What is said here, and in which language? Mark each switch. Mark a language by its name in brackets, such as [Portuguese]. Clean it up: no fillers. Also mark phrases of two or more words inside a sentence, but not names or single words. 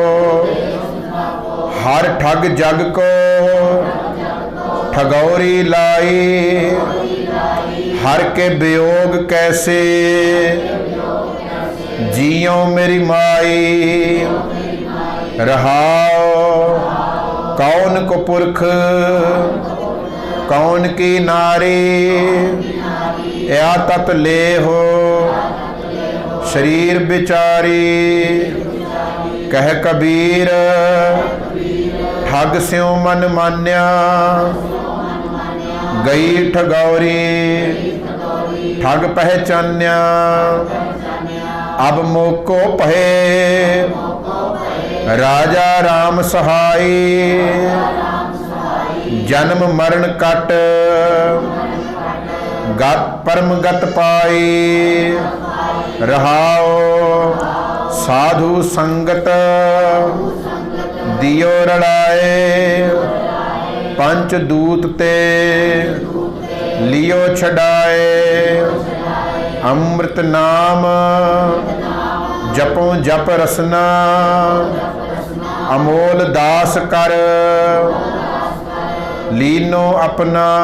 [Punjabi] ਹਰ ਠਗ ਜਗ ਕੋ ਠਗੌਰੀ ਲਾਈ, ਹਰ ਕੇ ਵਿਯੋਗ ਕੈਸੇ ਜਿਯੋ ਮੇਰੀ ਮਾਈ। ਰਹਾਓ ਕੌਨ ਕੋ ਪੁਰਖ ਕੌਨ ਕੀ ਨਾਰੀ, ਯਾ ਤਤ ਲੇ ਹੋ ਸ਼ਰੀਰ ਬਿਚਾਰੀ। ਕਹ ਕਬੀਰ ਠਗ ਸ੍ਯੋਂ ਮਨ ਮਾਨ੍ਯਾ, ਗਈ ਠਗੌਰੀ ਠਗ ਪਹਚਾਨ੍ਯਾ। ਅਬ ਮੋਕੋ ਪਹੇ ਰਾਜਾ ਰਾਮ ਸਹਾਈ, ਜਨਮ ਮਰਣ ਕਟ ਗਤ ਪਰਮ ਗਤ ਪਾਈ। ਰਹਾਓ ਸਾਧੁ ਸੰਗਤ ਦਿਯੋ ਰੜਾਏ, ਪੰਚ ਦੂਤ ਤੇ ਲਿਯੋ ਛੜਾਏ। ਅੰਮ੍ਰਿਤ ਨਾਮ ਜਪੋ ਜਪ ਰਸਨਾ, ਅਮੋਲ ਦਾਸ ਕਰ ਲੀਨੋ ਅਪਨਾ।